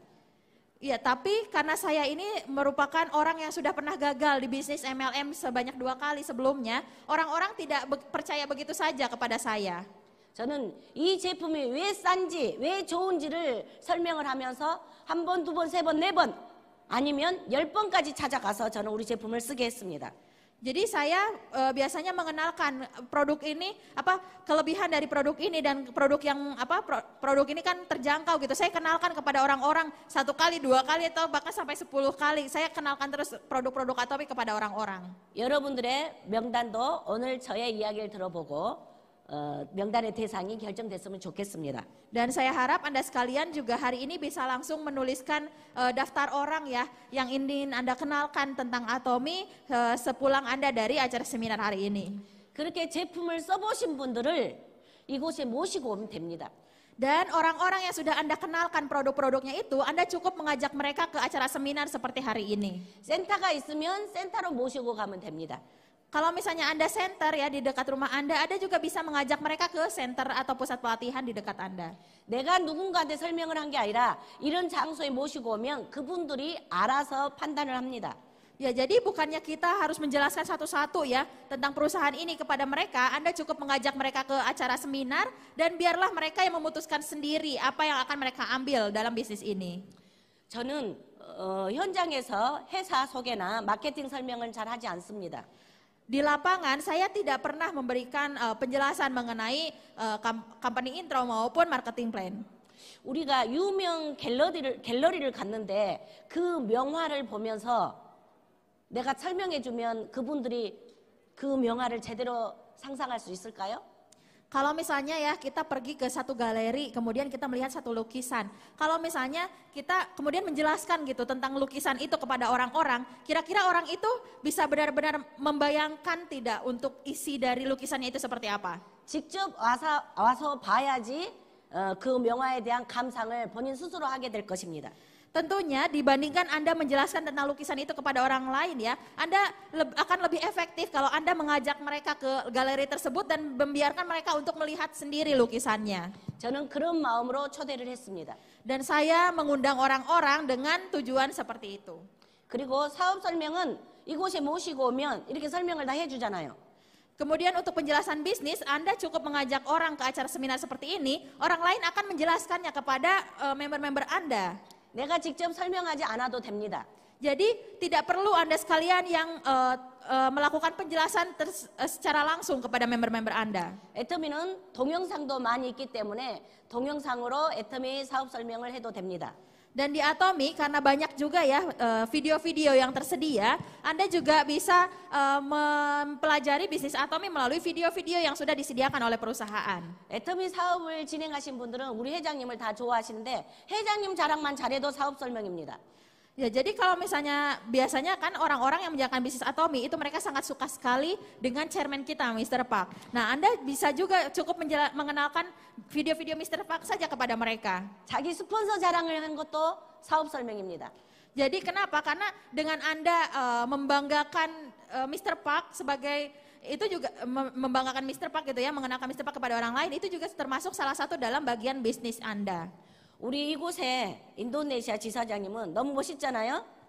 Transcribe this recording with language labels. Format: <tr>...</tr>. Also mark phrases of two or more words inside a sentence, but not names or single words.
<id>Iya, tapi karena saya ini merupakan orang yang sudah pernah gagal di bisnis MLM sebanyak 2 kali sebelumnya, orang-orang tidak percaya begitu saja kepada saya.</id> <ko>저는 이 제품이 왜 싼지, 왜 좋은지를 설명을 하면서 1번, 2번, 3번, 4번 아니면 10번까지 찾아가서 저는 우리 제품을 쓰게 했습니다.</ko> <id>Jadi saya biasanya mengenalkan produk ini apa kelebihan dari produk ini dan produk yang apa produk ini kan terjangkau gitu. Saya kenalkan kepada orang-orang 1 kali, 2 kali atau bahkan sampai 10 kali. Saya kenalkan terus produk-produk Atomy kepada orang-orang.</id> <ko>여러분들의 명단도 오늘 저의 이야기를 들어보고 명단의 대상이 결정됐으면 좋겠습니다.</ko> <id>Dan saya harap Anda sekalian juga hari ini bisa langsung menuliskan daftar orang ya yang ingin Anda kenalkan tentang Atomy sepulang Anda dari acara seminar hari ini.</id> <ko>그렇게 제품을 써보신 분들을 이곳에 모시고 오면 됩니다.</ko> <id>Dan orang-orang yang sudah Anda kenalkan produk-produknya itu, Anda cukup mengajak mereka ke acara seminar seperti hari ini.</id> <ko>센터가 있으면 센터로 모시고 가면 됩니다.</ko> <id>Kalau misalnya Anda center ya di dekat rumah Anda juga bisa mengajak mereka ke center atau pusat pelatihan di dekat Anda.</id> <ko>내가 누군가한테 설명을 한 게 아니라 이런 장소에 모시고 오면 그분들이 알아서 판단을 합니다.</ko> <id>Ya jadi bukannya kita harus menjelaskan satu-satu ya tentang perusahaan ini kepada mereka, Anda cukup mengajak mereka ke acara seminar dan biarlah mereka yang memutuskan sendiri apa yang akan mereka ambil dalam bisnis ini.</id> <ko>저는 현장에서 회사 소개나 마케팅 설명을 잘 하지 않습니다.</ko> <id>Di lapangan saya tidak pernah memberikan penjelasan mengenai</id> <en>company intro</en> <id>maupun</id> <en>marketing plan.</en> <ko>우리가 유명 갤러리를 갔는데 그 명화를 보면서 내가 설명해주면 그분들이 그 명화를 제대로 상상할 수 있을까요?</ko> <id>Kalau misalnya ya kita pergi ke satu galeri, kemudian kita melihat satu lukisan. Kalau misalnya kita kemudian menjelaskan gitu tentang lukisan itu kepada orang-orang, kira-kira orang itu bisa benar-benar membayangkan tidak untuk isi dari lukisannya itu seperti apa?</id> <ko>직접 와서 봐야지 그 명화에 대한 감상을 본인 스스로 하게 될 것입니다.</ko> <id>Tentunya dibandingkan Anda menjelaskan tentang lukisan itu kepada orang lain ya, Anda akan lebih efektif kalau Anda mengajak mereka ke galeri tersebut dan membiarkan mereka untuk melihat sendiri lukisannya.</id> <ko>저는 그런 마음으로 초대를 했습니다.</ko> <id>Dan saya mengundang orang-orang dengan tujuan seperti itu.</id> <ko>그리고 사업 설명은 이곳에 모시고 오면 이렇게 설명을 다 해주잖아요.</ko> <id>Kemudian untuk penjelasan bisnis, Anda cukup mengajak orang ke acara seminar seperti ini, orang lain akan menjelaskannya kepada member-member Anda.</id> <ko>내가 직접 설명하지 않아도 됩니다.</ko> <id>Jadi tidak perlu Anda sekalian yang melakukan penjelasan secara langsung kepada member-member Anda.</id> <ko>애터미는 동영상도 많이 있기 때문에 동영상으로 애터미 사업 설명을 해도 됩니다.</ko> <id>Dan di Atomy karena banyak juga ya video-video yang tersedia, Anda juga bisa mempelajari bisnis Atomy melalui video-video yang sudah disediakan oleh perusahaan.</id> <ko>애터미 사업을 진행하신 분들은 우리 회장님을 다 좋아하시는데 회장님 자랑만 잘해도 사업 설명입니다.</ko> <id>Ya, jadi kalau misalnya biasanya kan orang-orang yang menjalankan bisnis Atomy itu mereka sangat suka sekali dengan chairman kita Mr. Park. Nah, Anda bisa juga cukup mengenalkan video-video Mr. Park saja kepada mereka. 자기 스폰서 자랑을 한 것도 사업 설명입니다. Jadi kenapa? Karena dengan Anda membanggakan Mr. Park sebagai itu juga membanggakan Mr. Park gitu ya, mengenalkan Mr. Park kepada orang lain itu juga termasuk salah satu dalam bagian bisnis Anda.</id> <ko>우리 이곳에 인도네시아 지사장님은 너무 멋있잖아요.</ko>